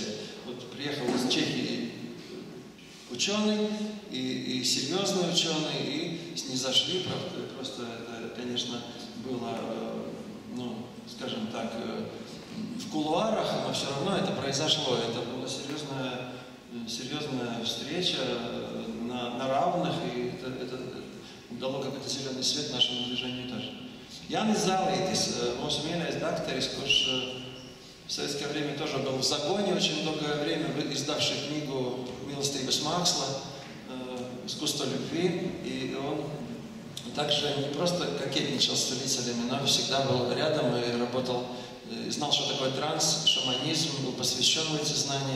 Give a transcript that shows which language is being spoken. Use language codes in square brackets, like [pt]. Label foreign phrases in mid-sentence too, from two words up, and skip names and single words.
[ru] Вот приехал из Чехии ученый, и серьезный ученый, и снизошли, правда, просто это, конечно, было, ну, скажем так, в кулуарах, но все равно это произошло. Это была серьезная встреча на равных, и это дало какой-то зеленый свет нашему движению тоже. Jānis Zālītis, mūsu mīļais dakteris, kurš в советское время тоже был в загоне очень долгое время, издавший книгу «Милостивость Максла», «Искусство любви». И он также не просто кокетничал с целителями, но всегда был рядом и работал, знал, что такое транс, шаманизм, был посвящен в эти знания.